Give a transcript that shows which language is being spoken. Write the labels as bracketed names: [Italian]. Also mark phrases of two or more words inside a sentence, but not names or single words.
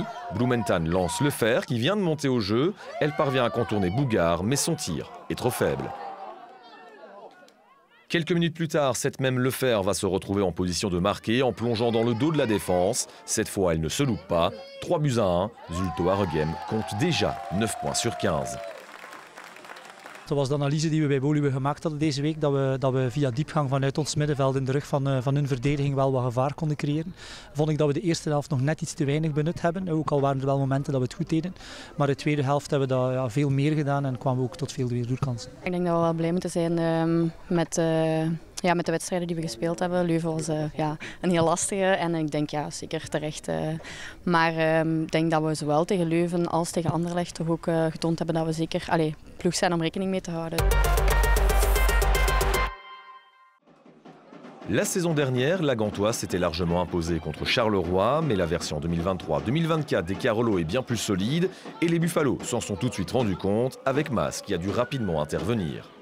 [French] Blumenthal lance le fer qui vient de monter au jeu. Elle parvient à contourner Bougard, mais son tir est trop faible. Quelques minutes plus tard, cette même Lefer va se retrouver en position de marquer en plongeant dans le dos de la défense. Cette fois, elle ne se loupe pas. 3-1. Zulte Waregem compte déjà 9 points sur 15. [Dutch] Dat was de analyse die we bij Woluwe gemaakt hadden deze week. Dat we via diepgang vanuit ons middenveld in de rug van hun verdediging wel wat gevaar konden creëren. Vond ik dat we de eerste helft nog net iets te weinig benut hebben. Ook al waren er wel momenten dat we het goed deden. Maar de tweede helft hebben we dat veel meer gedaan en kwamen we ook tot veel doelkansen. Ik denk dat we wel blij moeten zijn met de wedstrijden die we gespeeld hebben. Leuven was een heel lastige en ik denk zeker terecht. Maar ik denk dat we zowel tegen Leuven als tegen Anderlecht toch ook getoond hebben dat we zeker ploeg zijn om rekening mee te houden. [French] La saison dernière, la Gantoise s'était largement imposée contre Charleroi, mais la version 2023-2024 des Carolo est bien plus solide et les Buffalo s'en sont tout de suite rendus compte avec Maas qui a dû rapidement intervenir.